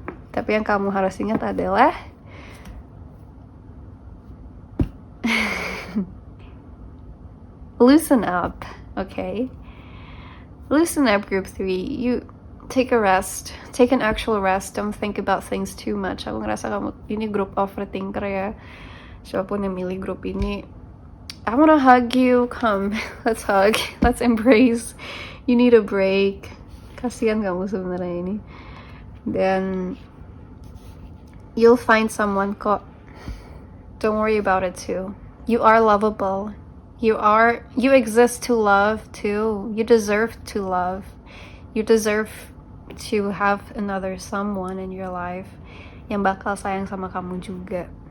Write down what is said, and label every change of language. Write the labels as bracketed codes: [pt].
[id] Tapi yang kamu harus ingat adalah [en] loosen up, okay? Loosen up, group 3. You take a rest, take an actual rest, don't think about things too much. [id] Aku ngerasa kamu ini group overthinker ya. Siapapun yang milih grup ini, [en] I wanna hug you, come, let's hug, let's embrace. You need a break. [id] Kasian kamu sebenarnya ini. [en] Dan you'll find someone kok. Don't worry about it too. You are lovable. You exist to love too. You deserve to love. You deserve to have another someone in your life [id] yang bakal sayang sama kamu juga.